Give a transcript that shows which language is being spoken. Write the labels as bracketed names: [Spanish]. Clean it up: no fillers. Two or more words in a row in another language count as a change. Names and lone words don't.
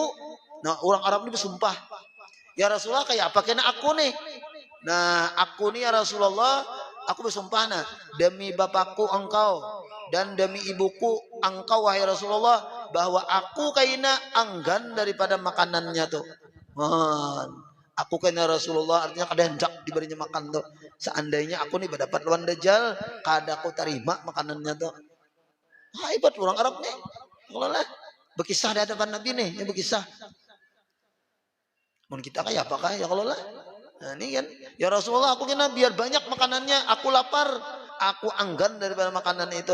[Banjar] Nah orang Arab ini bersumpah. Ya Rasulullah kayak apa kena aku nih? Nah aku nih ya Rasulullah, aku bersumpah nah demi bapakku engkau dan demi ibuku engkau wahai Rasulullah, bahwa aku kayaknya enggan daripada makanannya tuh. Aku kayaknya Rasulullah, artinya kada hendak diberinya makan tuh. Seandainya aku nih berdapat lawan dajjal, kada aku terima makanannya tuh. Hebat orang Arab nih. Kalau lah berkisah di hadapan Nabi nih, ya berkisah. Mun kita kayak apakah ya kalau lah. Nah ini kan, ya Rasulullah aku kena biar banyak makanannya, aku lapar, aku enggan daripada makanan itu.